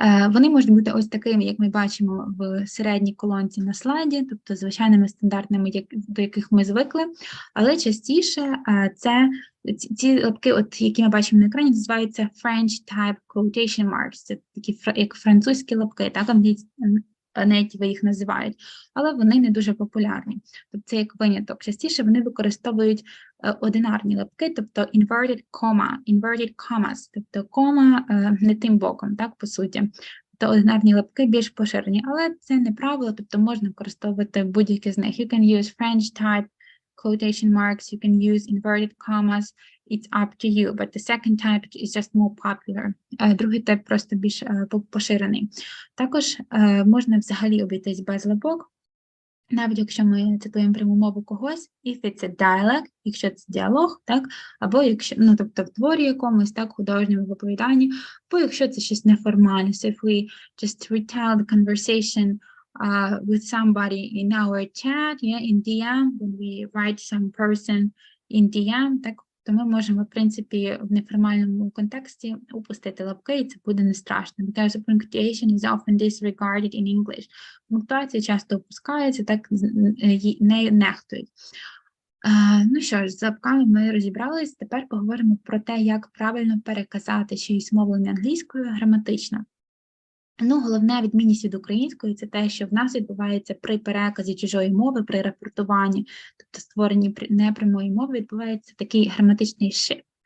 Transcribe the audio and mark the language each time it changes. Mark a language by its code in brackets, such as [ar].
[uk] Вони можуть бути ось такими, як ми бачимо в середній колонці на слайді, тобто звичайними стандартними, до яких ми звикли, але частіше ці лапки, які ми бачимо на екрані, називаються French type quotation marks, це такі як французькі лапки, так, нейтиви їх називають, але вони не дуже популярні. Тобто це як виняток. Частіше вони використовують одинарні лапки, тобто inverted commas, тобто кома не тим боком, так, по суті. Тобто одинарні лапки більш поширені, але це не правило, тобто можна використовувати будь-які з них. [en] You can use French type quotation marks, you can use inverted commas, it's up to you, but the second type is just more popular. [uk] Другий тип просто більш поширений. Також можна взагалі обійтись без лапок, навіть якщо ми цитуємо пряму мову когось, [en] if it's a dialect, [uk] якщо це діалог, так, або якщо, тобто в творі якомусь, так, художньому оповіданні, або якщо це щось неформальне, [en] so if we just retell the conversation with somebody in our chat, in DM, [uk] when we write some person in DM, так, то ми можемо, в принципі, в неформальному контексті упустити лапки, і це буде не страшно. [en] Because punctuation is often disregarded in English. [uk] Пунктуація часто опускається, так нею нехтують. Ну що ж, з лапками ми розібрались, тепер поговоримо про те, як правильно переказати чиїсь мовлення англійською граматично. Головна відмінність від української – це те, що в нас відбувається при переказі чужої мови, при рапортуванні, тобто створенні непрямої мови, відбувається такий граматичний shift.